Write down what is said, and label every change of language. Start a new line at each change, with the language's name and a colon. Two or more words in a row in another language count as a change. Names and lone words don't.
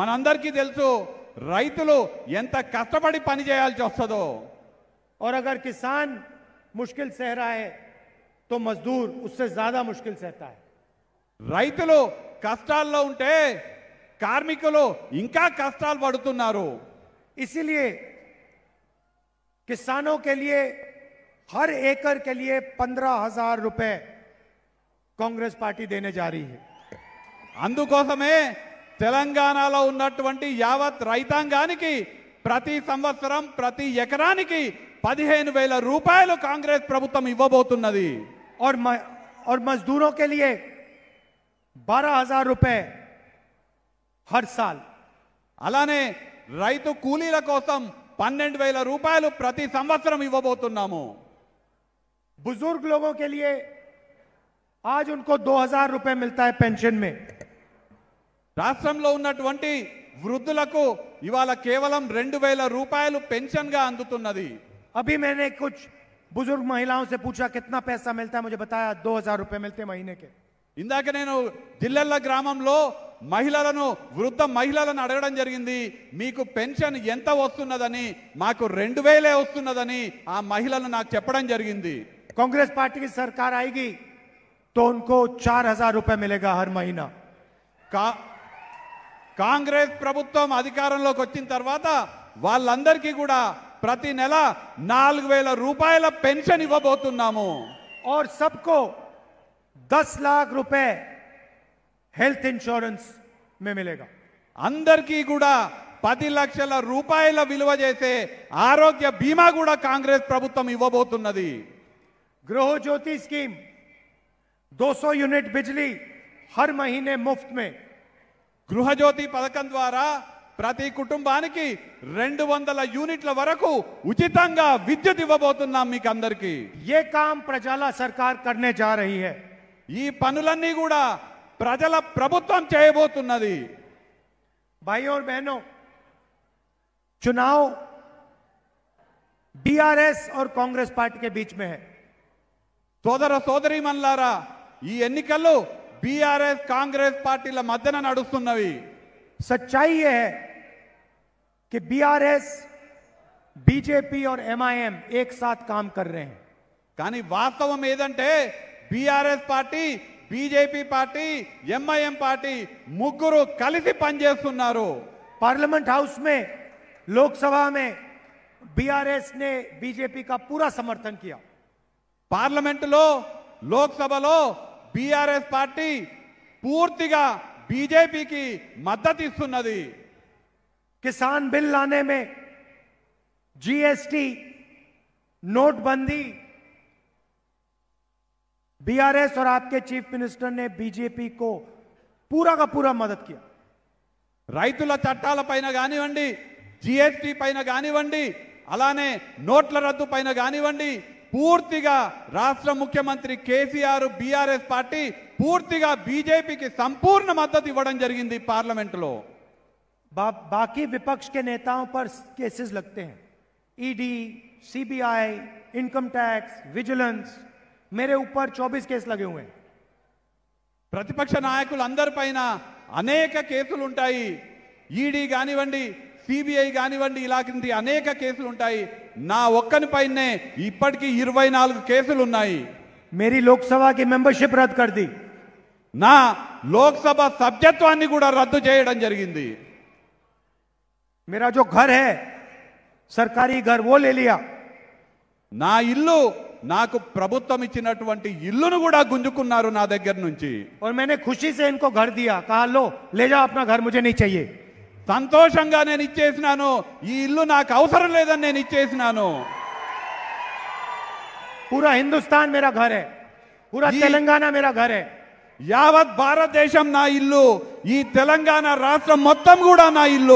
Telugu: మనందరికీ తెలుసు రైతులు ఎంత కష్టపడి పని చేయాల్సి వస్తుందో
Hindi: और अगर किसान मुश्किल सह रहा है तो मजदूर उससे ज्यादा मुश्किल सहता है।
Telugu: రైతులు కష్టాల్లో ఉంటే కార్మికులు ఇంకా కష్టాలు పడుతున్నారు।
Hindi: इसीलिए किसानों के लिए हर एकड़ के लिए 15,000 रुपए कांग्रेस पार्टी देने जा रही है।
Telugu: అందుకోసమే తెలంగాణలో ఉన్నటువంటి యావత్ రైతాంగానికి ప్రతి సంవత్సరం ప్రతి ఎకరానికి 15,000 రూపాయలు కాంగ్రెస్ ప్రభుత్వం ఇవ్వబోతున్నది।
Hindi: और मजदूरों के लिए 12,000 रुपए हर साल।
Telugu: అలానే రైతు కూలీల కోసం 12,000 రూపాయలు ప్రతి సంవత్సరం ఇవ్వబోతున్నాము।
Hindi: बुजुर्ग लोगों के लिए आज उनको 2,000 रुपए मिलता है पेंशन में।
Telugu: రాష్ట్రంలో ఉన్నటువంటి వృద్ధులకు ఇవాళ కేవలం 2,000 రూపాయలు పెన్షన్ గా అందుతున్నది।
Hindi: अभी मैंने कुछ बुजुर्ग महिलाओं से पूछा कितना पैसा मिलता है, मुझे बताया 2,000 रुपए मिलते हैं महीने के।
Telugu: ఇందాక నేను జిల్లెళ్ళ గ్రామంలో మహిళలను వృద్ధ మహిళలను అడగడం జరిగింది, మీకు పెన్షన్ ఎంత వస్తున్నదని। మాకు 2,000 వస్తున్నదని ఆ మహిళలు నాకు చెప్పడం జరిగింది।
Hindi: कांग्रेस पार्टी की सरकार आएगी तो उनको 4,000 रुपए मिलेगा हर महीना।
Telugu: కాంగ్రెస్ ప్రభుత్వం అధికారంలోకి వచ్చిన తర్వాత వాళ్ళందరికీ కూడా ప్రతి నెల 4,000 రూపాయల పెన్షన్ ఇవ్వబోతున్నాము।
Hindi: और सबको 10 लाख रुपए
English: health insurance
Hindi: में मिलेगा।
Telugu: అందరికీ కూడా 10 లక్షల రూపాయల విలువ చేసే ఆరోగ్య బీమా కూడా కాంగ్రెస్ ప్రభుత్వం ఇవ్వబోతున్నది।
Hindi: गृह ज्योति स्कीम 200 यूनिट बिजली हर महीने मुफ्त में।
Telugu: గృహజ్యోతి పథకం ద్వారా ప్రతి కుటుంబానికి 200 యూనిట్ల వరకు ఉచితంగా విద్యుత్ ఇవ్వబోతున్నాం మీకు అందరికీ।
Hindi: ये काम प्रजाला सरकार करने जा रही है।
Telugu: ఈ పనులన్నీ కూడా ప్రజల ప్రభుత్వం చేయబోతున్నది।
Hindi: भाइयों और बहनों, चुनाव बीआरएस और कांग्रेस पार्टी के बीच में है।
Telugu: సోదర సోదరీమణులారా, ఈ ఎన్నికలు బీఆర్ఎస్ కాంగ్రెస్ పార్టీల మధ్యన నడుస్తున్నవి।
Hindi: सच्चाई यह है कि बीआरएस, बीजेपी और एमआईएम एक साथ काम कर रहे हैं।
Telugu: కానీ వాస్తవం ఏదంటే బీఆర్ఎస్ పార్టీ, బీజేపీ పార్టీ, ఎంఐఎం పార్టీ ముగ్గురు కలిసి పనిచేస్తున్నారు।
Hindi: पार्लियामेंट हाउस में, लोकसभा में बीआरएस ने बीजेपी का पूरा समर्थन किया।
Telugu: పార్లమెంటులో, లోక్సభలో బీఆర్ఎస్ పార్టీ పూర్తిగా బీజేపీకి మద్దతు ఇస్తున్నది।
Hindi: किसान बिल लाने में, जीएसटी, नोटबंदी, बीआरएस और आपके
English: chief minister
Hindi: ने बीजेपी को पूरा का पूरा मदद किया।
Telugu: రైతుల చట్టాల పైన కానివ్వండి, జీఎస్టీ పైన కానివ్వండి, అలానే నోట్ల రద్దు పైన కానివ్వండి, పూర్తిగా రాష్ట్ర ముఖ్యమంత్రి కేసీఆర్, బీఆర్ఎస్ పార్టీ పూర్తిగా బీజేపీకి సంపూర్ణ మద్దతు ఇవ్వడం జరిగింది పార్లమెంటులో।
Hindi: बाकी विपक्ष के नेताओं पर केसेस लगते हैं, ईडी, सीबीआई,
English: income tax,
Hindi: विजिलेंस। मेरे ऊपर 24 केस लगे हुए हैं।
Telugu: ప్రతిపక్ష నాయకులందరిపైన అనేక కేసులు ఉంటాయి। ఈడీ కానివ్వండి, సిబిఐ కానివ్వండి, ఇలాంటి అనేక కేసులు ఉంటాయి। నా ఒక్కనిపైనే ఇప్పటికీ 24 కేసులు ఉన్నాయి।
Hindi: मेरी लोकसभा की मेंबरशिप रद्द कर दी।
Telugu: నా లోక్సభ సభ్యత్వాన్ని కూడా రద్దు చేయడం జరిగింది।
Hindi: मेरा जो घर है, सरकारी घर, वो ले लिया।
Telugu: నా ఇల్లు, నాకు ప్రభుత్వం ఇచ్చినటువంటి ఇల్లును కూడా గుంజుకున్నారు నా దగ్గర నుంచి।
Hindi: और मैंने खुशी से इनको घर दिया, कहा लो ले जाओ अपना घर, मुझे नहीं चाहिए।
Telugu: సంతోషంగా నేను ఇచ్చేసినాను, ఈ ఇల్లు నాకు అవసరం లేదని నేను ఇచ్చేసినాను।
Hindi: पूरा हिंदुस्तान मेरा घर है, पूरा तेलंगाना मेरा घर है।
Telugu: యావత్ భారతదేశం నా ఇల్లు, ఈ తెలంగాణ రాష్ట్రం మొత్తం కూడా నా ఇల్లు।